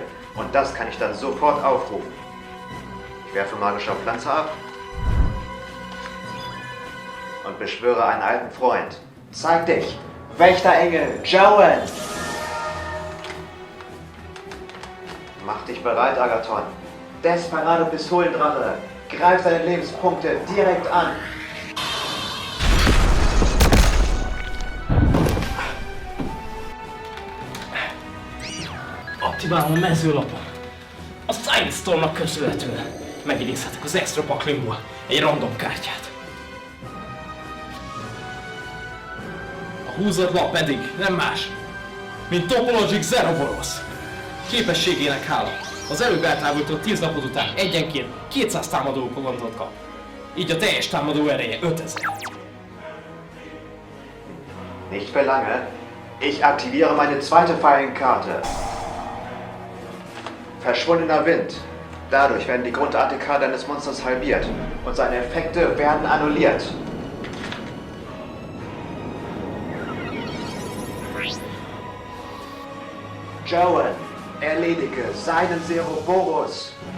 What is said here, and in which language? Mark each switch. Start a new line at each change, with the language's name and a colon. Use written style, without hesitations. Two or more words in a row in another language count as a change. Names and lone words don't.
German: Und das kann ich dann sofort aufrufen. Ich werfe magischer Pflanze ab und beschwöre einen alten Freund. Zeig dich, Wächterengel Joel! Mach dich bereit, Agathon. Desperado Pistolendrache, greif seine Lebenspunkte direkt an.
Hungarian: Aktiválom a mezőlapon. A Silent Stormnak köszönhetően megidézhetek az extra paklimból egy random kártyát. A húzott lap pedig nem más, mint Topologic Zeroboros. Képességének hála az előbb eltávolított 10 lapod után egyenként 200 támadó kolondot kap. Így a teljes támadó ereje 5000.
German: Nicht für lange. Ich aktiviere meine zweite Fallenkarte. Verschwundener Wind. Dadurch werden die Grund-ATK deines Monsters halbiert und seine Effekte werden annulliert. Joan, erledige seinen Ceroborus.